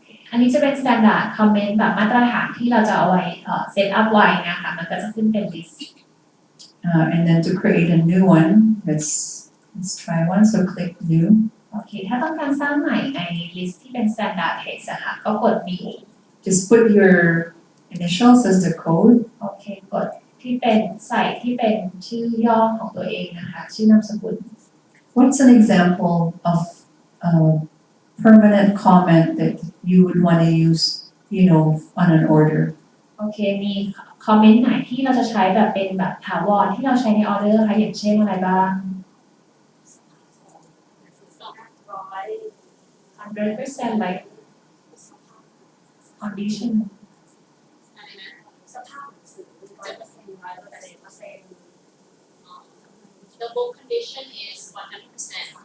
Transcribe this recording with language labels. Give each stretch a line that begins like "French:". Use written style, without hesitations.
Thai: อันนี้จะเป็น standard comment แบบมาตรฐานที่เราจะเอาไว้set up ไว้นะคะมันก็จะขึ้นเป็น list
English: And then to create a new one, let's try one. So click new.
Thai: โอเคถ้าต้องการสร้างใหม่ใน list ที่เป็น standard text อะค่ะก็กด new
English: Just put your initials as the code.
Thai: โอเคกดที่เป็นใส่ที่เป็นชื่อย่อของตัวเองนะคะชื่อนามสกุล
English: What's an example of a permanent comment that you would want to use, on an order?
Thai: โอเคมีคอมเมนต์ไหนที่เราจะใช้แบบเป็นแบบถาวรที่เราใช้ในออเดอร์คะอย่างเช่นอะไรบ้าง
English: 100% like condition
Thai: อะไรนะสภาพหนังสือ100%
English: The book condition is 100%.